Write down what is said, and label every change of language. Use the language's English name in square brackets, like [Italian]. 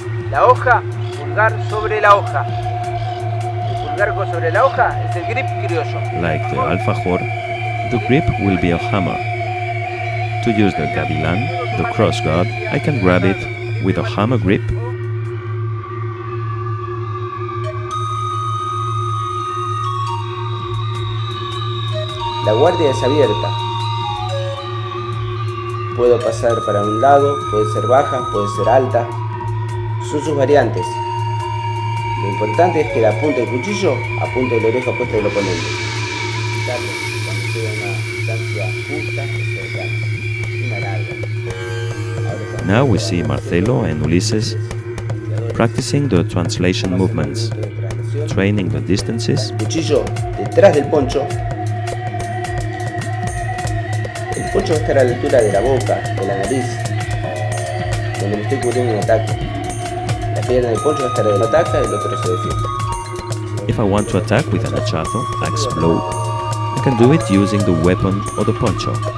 [Spanish] La hoja, pulgar sobre la hoja. El pulgar sobre la hoja es el grip criollo. [English] Like the alfajor, the grip will be a hammer. To use the gavilan, the cross guard, I can grab it with a hammer grip. [Spanish] La guardia es abierta. Puedo pasar para un lado, puede ser baja, puede ser alta. Son sus variantes. Lo importante es que la punta del cuchillo apunte la oreja opuesta del oponente. Cuando queda una distancia justa, es una larga. [English] Now we see Marcelo and Ulises practicing the translation movements, training the distances. [Spanish] Cuchillo detrás del poncho. El poncho va a estar a la altura de la boca, de la nariz, donde me estoy cubriendo un ataque. La pierna del poncho va a estar de la ataca y el otro se defiende. [English] If I want to attack with an hachazo, axe blow, I can do it using the weapon or the poncho.